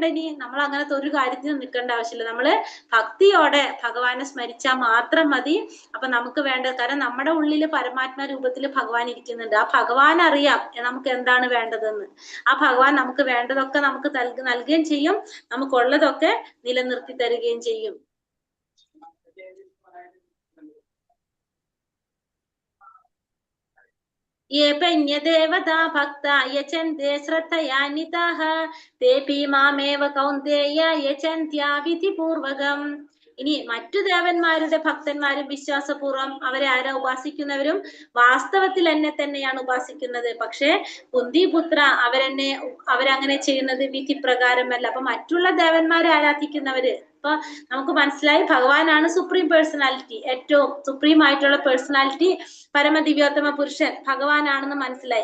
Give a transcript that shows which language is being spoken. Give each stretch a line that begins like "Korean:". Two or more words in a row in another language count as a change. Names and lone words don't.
Malayalam: ഇനി നമ്മൾ അങ്ങനത്തെ ഒരു കാര്യത്തിന് നിൽക്കേണ്ട ആവശ്യമില്ല. നമ്മള് ഭക്തിയോടെ ഭഗവാനെ സ്മരിച്ചാൽ മാത്രം മതി. അപ്പൊ നമുക്ക് വേണ്ടത്, കാരണം നമ്മുടെ ഉള്ളില് പരമാത്മ രൂപത്തിൽ ഭഗവാൻ ഇരിക്കുന്നുണ്ട്. ആ ഭഗവാൻ അറിയാം നമുക്ക് എന്താണ് വേണ്ടതെന്ന്. ആ ഭഗവാൻ നമുക്ക് വേണ്ടതൊക്കെ നമുക്ക് നൽകുകയും ചെയ്യും, നമുക്കുള്ളതൊക്കെ നിലനിർത്തി തരികയും ചെയ്യും.
Sanskrit: ये पन्यदेवता भक्ता यचन्ते श्रद्धयान्विताः तेऽपि मामेव कौन्तेय यचन्त्या विधिपूर्वकम्.
Malayalam: ഇനി മറ്റു ദേവന്മാരുടെ ഭക്തന്മാരും വിശ്വാസപൂർവ്വം അവരെ ആരാ ഉപാസിക്കുന്നവരും വാസ്തവത്തിൽ എന്നെ തന്നെയാണ് ഉപാസിക്കുന്നത്. പക്ഷെ കുന്തിപുത്ര അവരങ്ങനെ ചെയ്യുന്നത് വിധി പ്രകാരമല്ല. അപ്പൊ മറ്റുള്ള ദേവന്മാരെ ആരാധിക്കുന്നവര്, അപ്പൊ നമുക്ക് മനസ്സിലായി ഭഗവാനാണ്
English: supreme personality,
Malayalam: ഏറ്റവും സുപ്രീം ആയിട്ടുള്ള പേഴ്സണാലിറ്റി, പരമദിവ്യോത്തമ പുരുഷൻ ഭഗവാനാണെന്ന് മനസ്സിലായി.